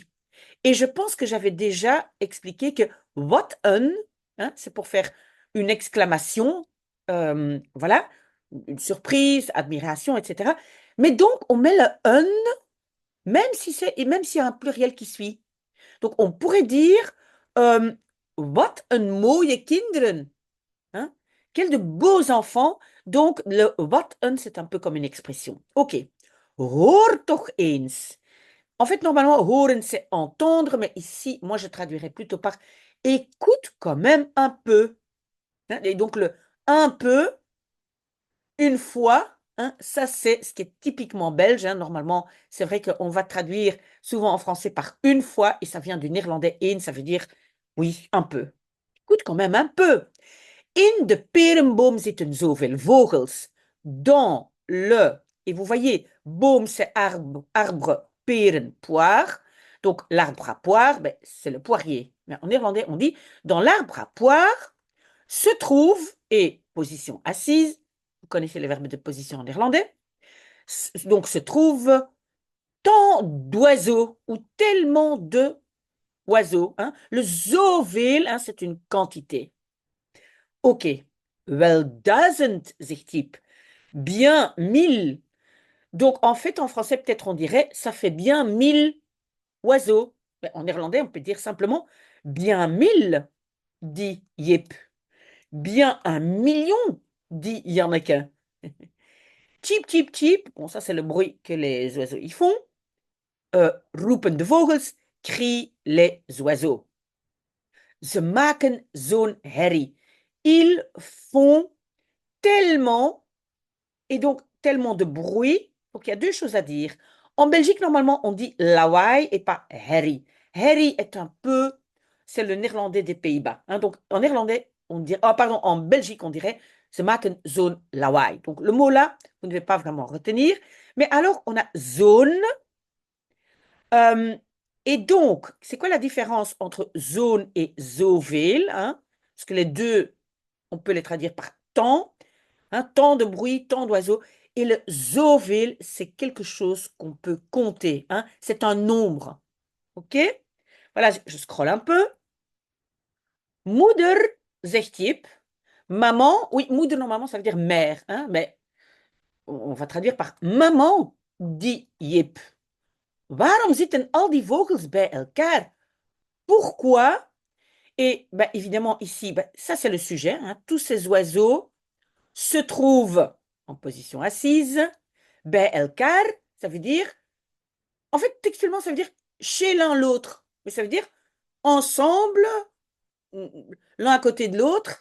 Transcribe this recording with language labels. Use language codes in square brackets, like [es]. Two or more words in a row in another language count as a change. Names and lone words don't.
[fr] Et je pense que j'avais déjà expliqué que [nl] what un, [fr] hein, c'est pour faire une exclamation, voilà, une surprise, admiration, etc. Mais donc, on met le un, même s'il y a un pluriel qui suit. Donc, on pourrait dire, [nl] wat een mooie kinderen. [fr] Hein? Quels de beaux enfants. Donc, le [nl] wat een, [fr] c'est un peu comme une expression. [nl] Ok. Hoor toch eens. [fr] En fait, normalement, horen, c'est entendre, mais ici, moi, je traduirais plutôt par écoute quand même un peu. Hein? Et donc, le un peu, une fois, hein, ça, c'est ce qui est typiquement belge. Hein. Normalement, c'est vrai qu'on va traduire souvent en français par une fois, et ça vient du néerlandais een, ça veut dire oui, un peu. Écoute quand même un peu. [nl] In de perenboom zitten zoveel vogels. [fr] Dans le, et vous voyez, boom, c'est arbre, arbre, peren, poire. Donc, l'arbre à poire, ben, c'est le poirier. Mais en néerlandais, on dit, dans l'arbre à poire se trouve, et position assise, vous connaissez les verbes de position en néerlandais, donc se trouve tant d'oiseaux ou tellement de oiseaux. Hein. Le zoveel, hein, c'est une quantité. [nl] Ok, wel 1000, zegt Yip. [fr] Bien 1000. Donc, en fait, en français, peut-être on dirait, ça fait bien 1000 oiseaux. Mais en néerlandais, on peut dire simplement, bien 1000, dit Yip. Bien 1 million, dit Janneke. Cheep, cheep, cheep. Bon, ça, c'est le bruit que les oiseaux y font. [nl] Roepen de vogels, [fr] crient les oiseaux. [nl] Ze maken zo'n herrie. [fr] Ils font tellement, et donc tellement de bruit. Donc, il y a deux choses à dire. En Belgique, normalement, on dit lawaai et pas herrie. Herrie est un peu, c'est le néerlandais des Pays-Bas. Hein. Donc, en néerlandais, on dirait, oh, pardon, en Belgique, on dirait, [nl] ze maken zo'n lawaai. [fr] Donc, le mot là, vous ne devez pas vraiment retenir. Mais alors, on a zone. Euh, et donc, c'est quoi la différence entre zone et zoveel, hein? Parce que les deux, on peut les traduire par temps, hein, tant de bruit, tant d'oiseaux. Et le zoveel, c'est quelque chose qu'on peut compter, hein? C'est un nombre. OK? Voilà, je scrolle un peu. [nl] Moeder, zegt Jip. [fr] Maman, oui, moeder normalement, ça veut dire mère, hein? Mais on va traduire par maman, dit Jip. [nl] Waarom zitten al die vogels bij elkaar? [fr] Pourquoi? Et ben, évidemment, ici, ben, ça c'est le sujet. Hein, tous ces oiseaux se trouvent en position assise. [nl] Bij elkaar, [fr] ça veut dire, en fait, textuellement, ça veut dire chez l'un l'autre. Mais ça veut dire ensemble, l'un à côté de l'autre.